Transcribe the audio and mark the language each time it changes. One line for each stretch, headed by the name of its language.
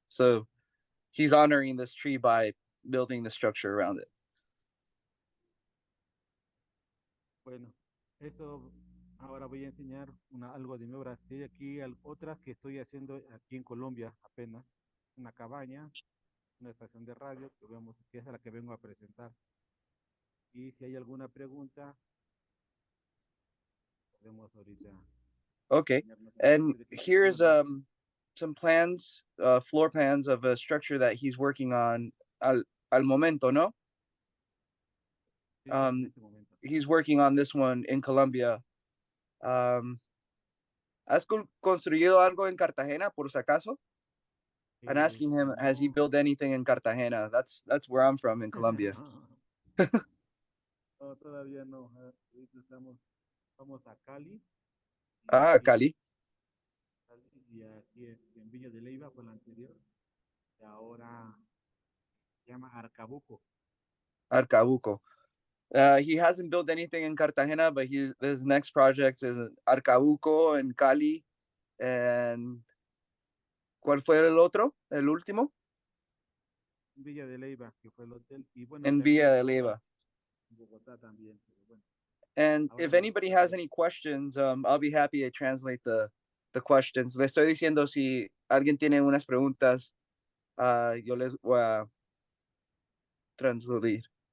English: So he's honoring this tree by building the structure around it.
Spanish: Bueno, esto ahora voy a enseñar algo de mi obra. Sí, hay aquí otras que estoy haciendo aquí en Colombia apenas. Una cabaña, una estación de radio, que es a la que vengo a presentar. Y si hay alguna pregunta, podemos ahorita.
English: Okay. And here's some plans, floor plans of a structure that he's working on
Spanish: al momento, no? Sí, en este momento.
English: He's working on this one in Colombia.
Spanish: ¿Has construido algo en Cartagena, por si acaso?
English: I'm asking him, has he built anything in Cartagena? That's where I'm from in Colombia.
Spanish: No, todavía no. Ahorita vamos a Cali. Ah, Cali. Y aquí en Villa de Leyva fue la anterior. Y ahora se llama Arcabuco. Arcabuco.
English: He hasn't built anything in Cartagena, but his next project is in Arcabuco and Cali.
Spanish: And ¿cuál fue el otro? El último? Villa de Leyva, que fue el hotel, y bueno, En también Villa de Leyva. en Bogotá también, pero bueno.
English: And
Spanish: Ahora
English: if
Spanish: lo
English: anybody has any questions, I'll be happy to translate the questions.
Spanish: Le estoy diciendo si alguien tiene unas preguntas, yo les voy a translatar.